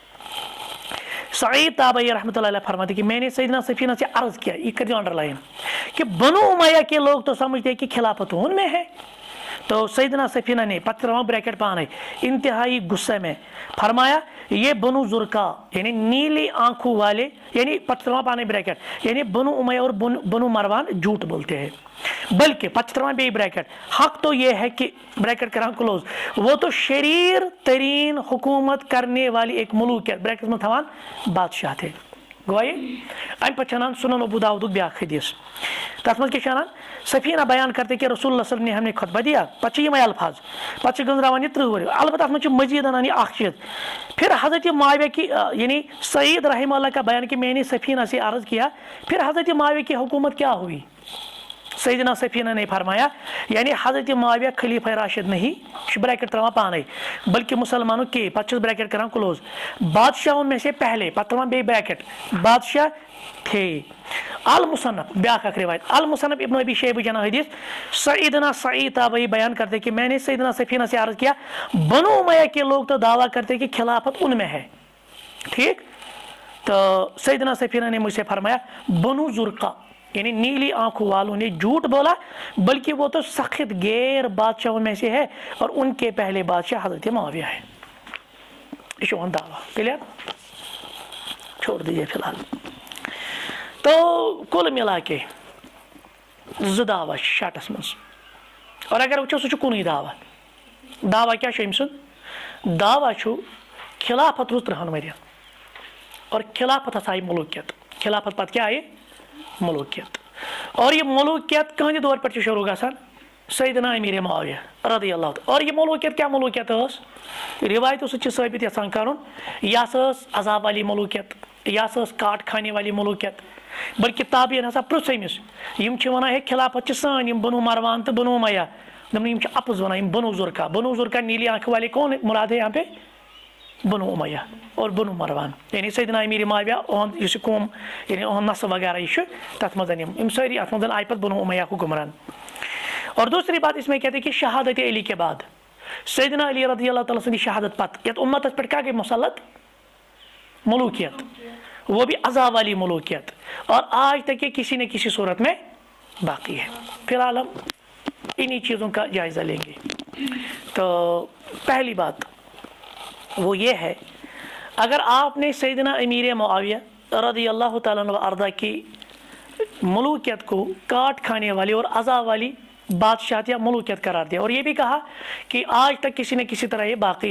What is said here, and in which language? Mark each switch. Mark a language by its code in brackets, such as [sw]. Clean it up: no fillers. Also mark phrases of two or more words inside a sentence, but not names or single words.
[ur] سعید تابعی رحمۃ اللہ علیہ فرماتے کہ میں نے سیدنا سفینہ سے عرض کیا یہ کر انڈر لائن کہ بنو امیہ کے لوگ تو سمجھتے ہیں کہ خلافت ان میں ہے تو سیدنا سفینہ نے پتہ بریکٹ پانے انتہائی غصے میں فرمایا یہ بنو زرقا یعنی نیلی آنکھوں والے یعنی پتہ پانے بریکٹ یعنی بنو امیہ اور بنو مروان جھوٹ بولتے ہیں بلکہ پتہ بے بریکٹ حق تو یہ ہے کہ بریکٹ کران کلوز وہ تو شریر ترین حکومت کرنے والی ایک ملوکیت بریکٹ میں تھوان بادشاہ تھے [ks] گوئے ام پتہ چھنان سنن ابو داؤدک بیاکھ حدیث تتھ منٛز کیٛاہ چھُ انان [ur] سفینہ بیان کرتے کہ رسول اللہ صلی اللہ علیہ وسلم نے ہم نے خطبہ دیا [ks] پتہ چھِ یِمے الفاظ پتہ چھِ گنزراوان یہ 30 ؤری البتہ اتھ منٛز چھُ مزید انان یہ اکھ چیٖز [ur] پھر حضرت معاویہ کی یعنی سعید رحمہ اللہ کا بیان کہ میں نے سفینہ سے عرض کیا پھر حضرت معاویہ کی حکومت کیا ہوئی سیدنا سفینہ نے فرمایا یعنی حضرت معاویہ خلیفہ راشد نہیں بریکٹ تراوان پانے بلکہ مسلمانوں کے پتہ بریکٹ کران کلوز بادشاہوں میں سے پہلے پتہ بے بریکٹ بادشاہ تھے المصنف بیاکھ اکھ روایت المصنف ابن ابی شیبہ جنا حدیث سیدنا سعید تابعی بیان کرتے کہ میں نے سیدنا سفینہ سے عرض کیا بنو امیہ کے لوگ تو دعویٰ کرتے کہ خلافت ان میں ہے ٹھیک تو سیدنا سفینہ نے مجھ سے فرمایا بنو زرقا یعنی نیلی آنکھوں والوں نے جھوٹ بولا بلکہ وہ تو سخت غیر بادشاہوں میں سے ہے اور ان کے پہلے بادشاہ حضرت معاویہ ہے یہ دعویٰ کلیئر چھوڑ دیجیے فی الحال تو [ks] کل ملا کے زٕ دعویٰ شاٹس منٛز اور اگر وٕچھو سُہ چھُ کُنُے دعویٰ کیٛاہ چھُ أمۍ سُنٛد دعویٰ چھُ خلافت روٗز 30 ؤرین اور خلافت ہسا آیہِ ملوٗکیت خلافت پتہٕ کیٛاہ آیہِ ملوٗکیت اور یہ ملوٗکیت کٕہٕنٛدِ دور پٮ۪ٹھ چھِ شروٗع گژھان سیدنا امیر معاویہ رضی اللہ تعالیٰ اور یہ ملوٗکیت کیٛاہ ملوٗکیت ٲس روایتو سۭتۍ چھِ ثٲبت یژھان کرُن یہِ ہسا ٲس عذاب والی ملوٗکیت یہِ ہسا ٲس کاٹ خانے والی ملوٗکیت بلکہ تابعین ہسا پرٛژھ أمِس یِم چھِ وَنان ہے خلافت چھِ سٲنۍ یِم بنو مروان تہٕ بنو امیہ دوٚپُن یِم چھِ اپُز وَنان یِم بنو زرقا [ur] نیلی آنکھ والے کون مراد ہے یہاں پہ [ks] بنو امیہ اور بنو مروان یعنی سیدنا امیر معاویہ اُہُنٛد یُس یہِ قوم یعنی اُہُنٛد نسل وغیرہ یہ چھُ تتھ منٛز یِم سٲری اتھ منٛز آیہِ پتہٕ بنو امیہ حکمران [ur] اور دوسری بات اس میں کہتے ہیں کہ شہادت علی کے بعد [ks] سیدنا علی رضی اللہ تعالیٰ سٕنٛدِ شہادت پتہٕ یتھ امتس پٮ۪ٹھ کیٛاہ گٔے مسلط ملوٗکیت [ur] وہ بھی عذاب والی ملوکیت اور آج تک یہ کسی نہ کسی صورت میں باقی ہے فی الحال ہم انہی چیزوں کا جائزہ لیں گے تو پہلی بات وہ یہ ہے اگر آپ نے سیدنا امیر معاویہ رضی اللہ تعالیٰ عنہ وارضہ کی ملوکیت کو کاٹ کھانے والی اور عذاب والی بادشاہت یا ملوکیت قرار دیا اور یہ بھی کہا کہ آج تک کسی نہ کسی طرح یہ باقی